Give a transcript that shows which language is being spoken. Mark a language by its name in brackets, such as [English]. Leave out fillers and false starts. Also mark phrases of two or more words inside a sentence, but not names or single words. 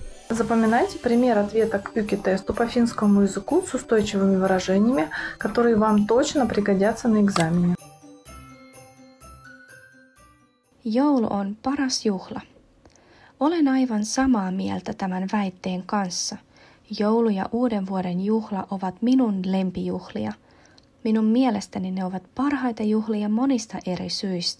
[Russian] Запоминайте пример ответа к ЮКИ-тесту по финскому языку с устойчивыми выражениями, которые вам точно пригодятся на экзамене. [Finnish] Joulu on paras juhla. Olen aivan samaa mieltä tämän väitteen kanssa. Joulu ja uuden vuoden juhla ovat minun lempijuhlia. Minun mielestäni ne ovat parhaita juhlia monista eri syistä.